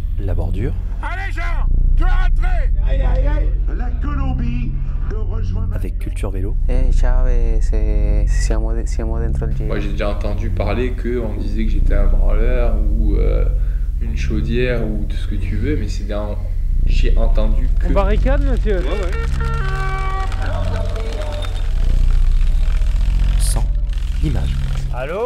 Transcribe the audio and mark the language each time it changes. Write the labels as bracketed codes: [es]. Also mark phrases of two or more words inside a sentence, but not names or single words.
[fr] la bordure. Allez Jean, tu as rentré. Aïe aïe aïe. La Colombie de rejoindre... Avec Culture Vélo. [it] Ciao, siamo dentro il giro. [fr] Moi j'ai déjà entendu parler qu'on disait que j'étais un branleur ou une chaudière ou tout ce que tu veux, mais c'est d'un... J'ai entendu que... On barricade, monsieur? Ouais. Sans image. Allô?